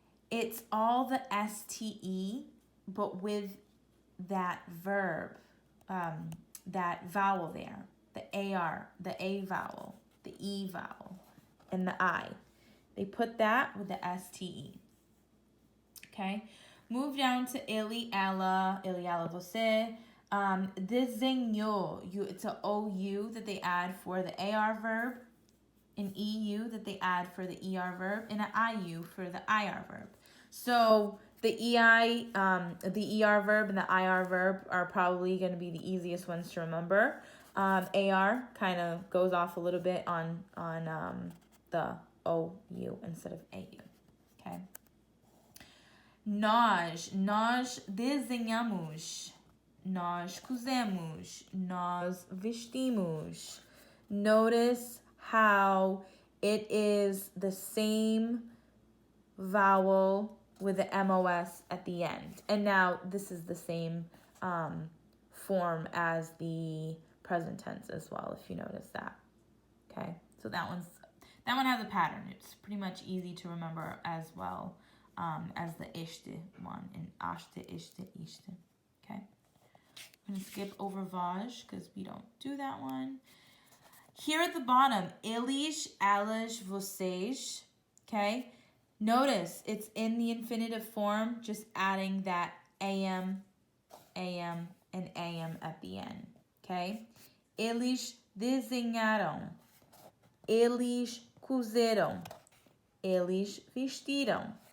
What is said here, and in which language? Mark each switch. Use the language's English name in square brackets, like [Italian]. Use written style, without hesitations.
[English] It's all the STE, but with that verb, that vowel there, the AR, the A vowel, the E vowel, and the I. They put that with the STE. Okay? Move down to ele, ela, você. Desenhou, it's an OU that they add for the AR verb, an EU that they add for the ER verb, and an IU for the IR verb. So the EI, the ER verb and the IR verb are probably going to be the easiest ones to remember. AR kind of goes off a little bit on the OU instead of AU. Okay. [Portuguese] Nós desenhamos, nós cozemos, nós vestimos. [English] Notice how it is the same vowel with the MOS at the end. And now this is the same form as the present tense as well, if you notice that. Okay, so that one has a pattern. It's pretty much easy to remember as well as the este one, and aste, iste, iste. Okay, I'm gonna skip over vós because we don't do that one. Here at the bottom, eles, elas, vocês. Okay. Notice it's in the infinitive form, just adding that AM, and AM at the end, okay? [Portuguese] Eles desenharam. Eles cozeram. Eles vestiram.